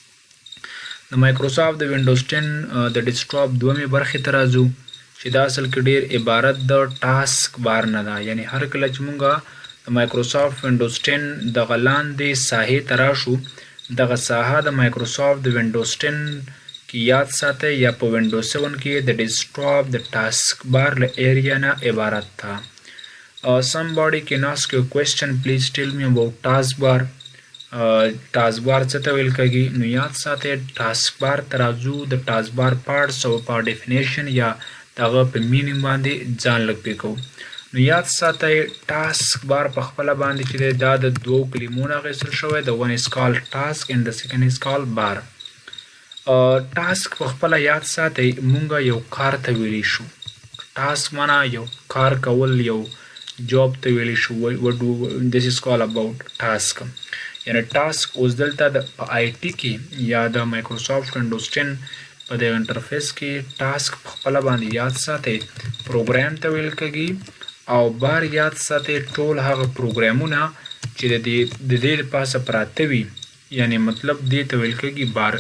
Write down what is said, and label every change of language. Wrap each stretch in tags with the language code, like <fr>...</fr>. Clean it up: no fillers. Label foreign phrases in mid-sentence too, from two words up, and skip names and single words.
<ps>د مایکروسافٹ د وینډوز 10 د ډیسکټاپ دویمې برخې ته راځو چې دا اصل کې ډیر عبارت د</ps> <en>task bar</en> <ps>نه ده. یعنی هر کله چې موږ د مایکروسافٹ وینډوز 10 د لاندې ساحې ته راشو دغه ساحه د مایکروسافٹ د وینډوز 10 کې یاد ساتئ یا په وینډوز 7 کې د ډیسکټاپ د</ps> <en>task bar</en> <ps>له ایریا نه عبارت ده.</ps> <en>somebody can ask you a question, please tell me about task bar. task bar</en> <ps>څه ته ویل کېږي؟ نو یاد ساتئ</ps> <en>task bar</en> <ps>ته راځو د</ps> <en>task bar parts</en> <ps>او په ډیفینیشن یا دغه په مینینګ باندې ځان لږ پوه کوو. نو یاد ساتئ</ps> <en>task bar</en> <ps>په خپله باندې چې دی دا د دوو کلمو نه اخیستل شوی د</ps> <en>one is called task and the second is called bar.</en> <ps>ټاسک په خپله یاد ساتئ مونږ یو کار ته ویلی شو. ټاسک معنا یو کار کول یو جاب ته ویلی شو.</ps> <en>this is called about task.</en> <ps>یعنی ټاسک اوس دلته د په آی ټي کې یا د مایکروسافٹ وینډوز 10 په د انټرفیس کې ټاسک په خپله باندې یاد ساتئ پروګرام ته ویل کېږي او بار یاد ساتئ ټول هغه پروګرامونه چې د دې د پاسه پراته وي یعنی مطلب دې ته ویل کېږي بار.</ps>